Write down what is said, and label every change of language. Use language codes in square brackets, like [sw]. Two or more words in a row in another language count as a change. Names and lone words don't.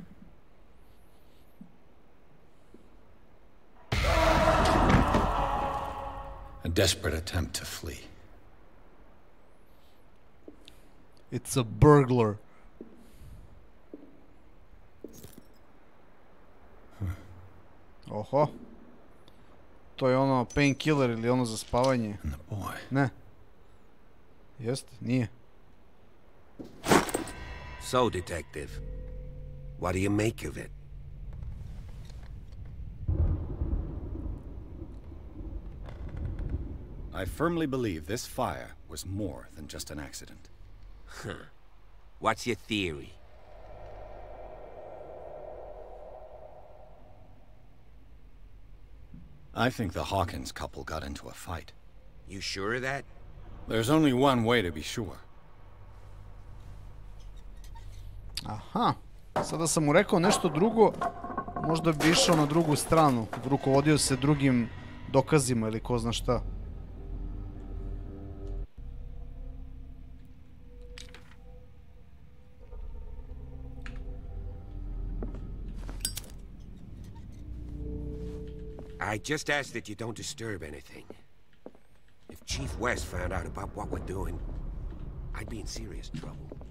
[en] A desperate attempt to flee. It's a burglar. Oho. [sr] To je ono painkiller ili ono za spavanje. Ne. Jeste? Nije. [en] So, detective, what do you make of it? I firmly believe this fire was more than just an accident. Huh. What's your theory? I think the Hawkins couple got into a fight. You sure of that? There's only one way to be sure. Aha. [sr] Sada sam mu rekao nešto drugo, možda bi išao na drugu stranu. Rukovodio se drugim dokazima ili ko zna šta. [en] I just ask that you don't disturb anything. If Chief West found out about what we're doing, I'd be in serious trouble.